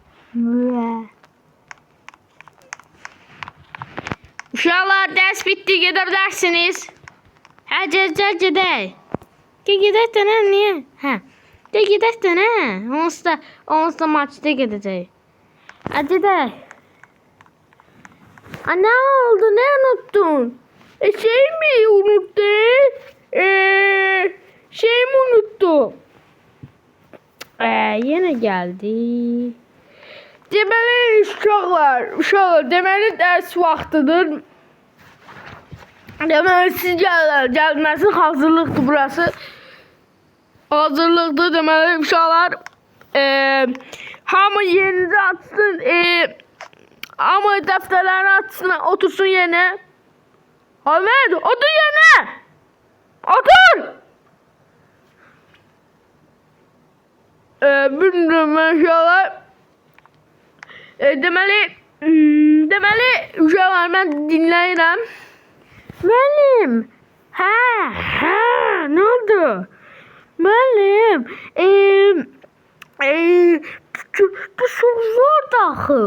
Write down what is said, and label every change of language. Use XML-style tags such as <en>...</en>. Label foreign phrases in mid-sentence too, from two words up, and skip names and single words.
<az>Uşaqlar, dərs bitdi, gedə bilərsiniz. Hə, gedək. Gedək də nə, niyə? Hə, gedək də nə? Onsuz da maçda gedəcək. Hə, gedək.</az> <tr>Ne oldu, ne unuttun? Şey mi unuttun? Şey mi unuttum? Yine geldi.</tr> <az>Deməli uşaqlar, deməli dərs vaxtıdır. Deməli siz gəlməsi hazırlıqdır burası. Hazırlıqdır deməli uşaqlar. Hamı yerinizi açsın. Ama dəftərlərini açsın, otursun yerine.</az> <tr>Ahmet, otur yerine. Otur. Bilmiyorum inşallah.</tr> <az>Deməli uşaqlar, mən dinləyirəm. Müəllim. Hə, nə oldu? Müəllim, bu çox zordur axı.</az>